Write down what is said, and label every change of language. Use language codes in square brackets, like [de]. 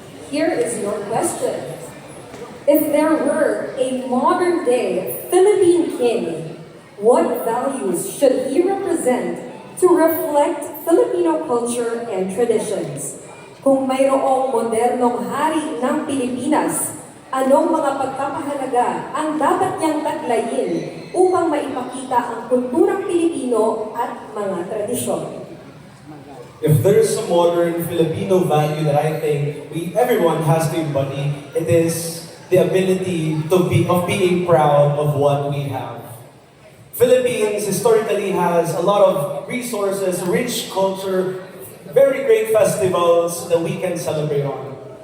[en] Here is your question. If there were a modern day Philippine king, what values should he represent to reflect Filipino culture and traditions? [tl] Kung mayroong modernong hari ng Pilipinas, anong mga pagpapahalaga ang dapat niyang taglayin upang maipakita ang kulturang Pilipino at mga tradisyon? [en] If there's a modern Filipino value that I think everyone has to embody, it is the ability of being proud of what we have. Philippines historically has a lot of resources, rich culture, very great festivals that we can celebrate on.